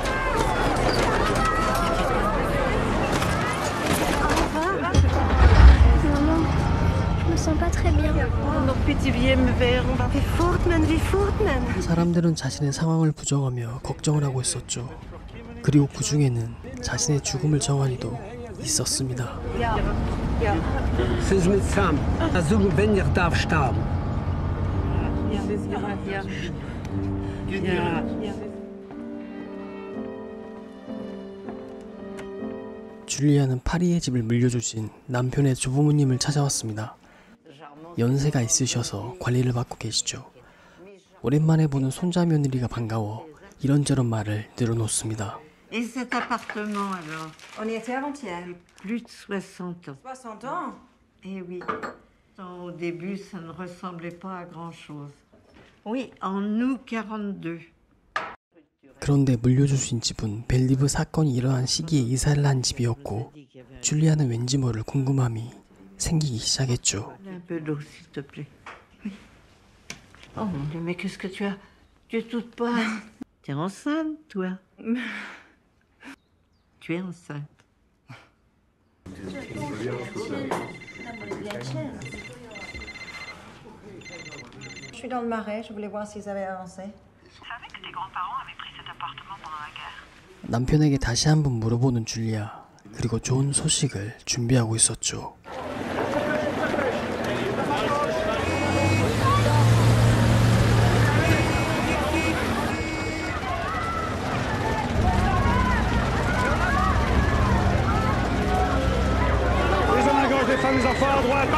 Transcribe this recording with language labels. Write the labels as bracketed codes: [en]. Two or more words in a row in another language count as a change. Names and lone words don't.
[fr] Maman, je me sens pas très bien. [ko] 사람들은 자신의 상황을 부정하며 걱정을 하고 있었죠. 그리고 그 중에는 자신의 죽음을 정한 이도 있었습니다. 줄리아는 파리의 집을 물려주신 남편의 조부모님을 찾아왔습니다. 연세가 있으셔서 관리를 받고 계시죠. 오랜만에 보는 손자 며느리가 반가워 이런저런 말을 늘어놓습니다. [fr] Et cet appartement alors? On y était avant-hier. Plus de 60 ans. 60 ans? Eh oui. Au début, ça ne ressemblait pas à grand-chose. Oui, en août 42. [ko] 그런데 물려주신 집은 벨리브 사건이 일어난 시기에 이사를 한 집이었고 줄리아는 왠지 모를 궁금함이 생기기 시작했죠. [fr] Un peu d'eau, s'il te plaît. Oui. Oh mon Dieu, mais qu'est-ce que tu as? Tu es toute pâle. Tu es enceinte, toi? Tu es enceinte. Je suis dans le Marais, je voulais voir s'ils avaient avancé. [ko] 남편에게 다시 한번 물어보는 줄리아. 그리고 좋은 소식을 준비하고 있었죠. [fr] Les hommes à gauche, les femmes, les enfants à droite.